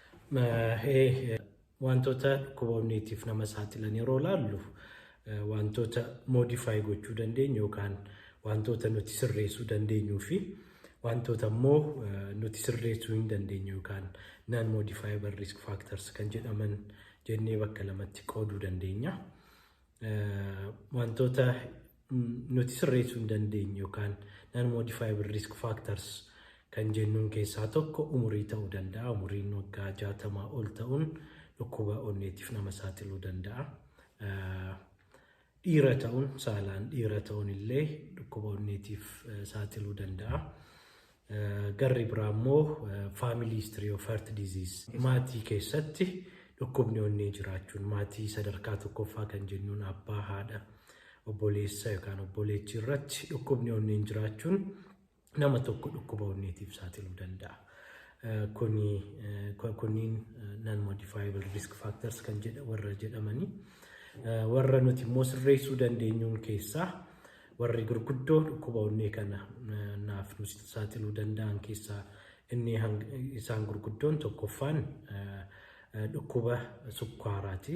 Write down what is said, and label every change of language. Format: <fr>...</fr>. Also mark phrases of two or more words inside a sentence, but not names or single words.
<om>wantoota dhukkuba onneetiif nama saaxilan yeroo laallu wantoota modify gochuu dandeenyu yookaan wantoota nuti sirreessuu dandeenyuu fi wantoota immoo nuti sirreessuu hin dandeenyu yookaan</om> <en>non modifiable risk factors</en> <om>kan jedhaman jennee bakka lamatti qooduu dandeenya. Wantoota nuti sirreessuu hin dandeenyu yookaan</om> <en>non modifiable risk factors</en> <om>kan jennuun keessaa tokko umurii ta'uu danda'a. Umuriin waggaa 60 ol ta'uun dhukkuba onneetiif nama saaxiluu danda'a. Dhiira ta'uun saalaan dhiira ta'uun illee dhukkuba onneetiif saaxiluu danda'a. Garri biraa immoo</om> <en>family history of heart disease.</en> <om>Maatii keessatti dhukkubni onnee jiraachuun maatii sadarkaa tokkoffaa kan jennuun abbaa, haadha, obboleessa yookaan obboleettii irratti dhukkubni onnee jiraachuun nama tokko dhukkuba onneetiif saaxiluu danda'a. Kunniin</om> <en>non modifiable risk factors</en> <om>kan warra jedhamanii. Warra nuti immoo sirreessuu dandeenyuun keessaa warri gurguddoo dhukkuba onnee kana naaf nu saaxiluu danda'an keessaa inni isaan gurguddoon tokkoffaan dhukkuba sukkaaraati.</om>